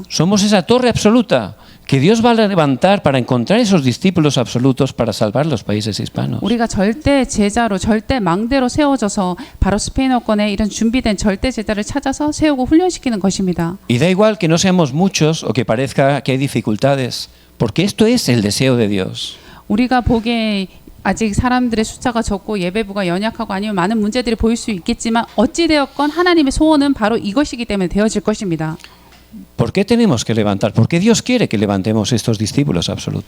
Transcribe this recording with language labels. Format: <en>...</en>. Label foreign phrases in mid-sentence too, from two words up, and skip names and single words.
<es>Somos esa torre absoluta que Dios va a levantar para encontrar esos discípulos absolutos para salvar los países hispanos.</es> <ko>우리가 절대 제자로 절대 망대로 세워져서 바로 스페인어권에 이런 준비된 절대 제자를 찾아서 세우고 훈련시키는 것입니다.</ko> <es>Y da igual que no seamos muchos o que parezca que hay dificultades, porque esto es el deseo de Dios.</es> <ko>우리가 보기에 아직 사람들의 숫자가 적고 예배부가 연약하고 아니면 많은 문제들이 보일 수 있겠지만 어찌되었건 하나님의 소원은 바로 이것이기 때문에 되어질 것입니다.</ko> <es>¿Por qué tenemos que levantar? ¿Por qué Dios quiere que levantemos estos discípulos absolutos?</es>